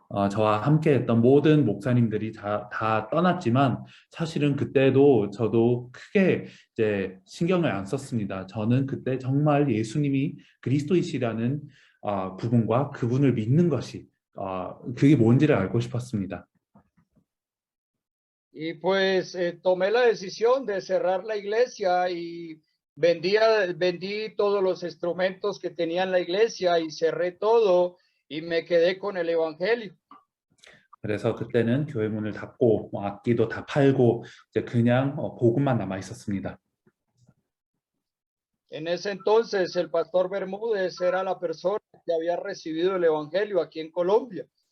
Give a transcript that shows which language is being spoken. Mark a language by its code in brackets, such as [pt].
[ko] 저와 함께 했던 모든 목사님들이 다 떠났지만 사실은 그때도 저도 크게 이제 신경을 안 썼습니다. 저는 그때 정말 예수님이 그리스도이시라는 부분과 그분을 믿는 것이 그게 뭔지를 알고 싶었습니다. [es] Y pues tomé la decisión de cerrar la iglesia y vendí todos los instrumentos que tenía en la iglesia y cerré todo y me quedé con el evangelio. [ko] 그래서 그때는 교회 문을 닫고 악기도 다 팔고 이제 그냥 복음만 남아 있었습니다. [es] En ese entonces el pastor Bermúdez era la persona que había recibido el evangelio aquí en Colombia.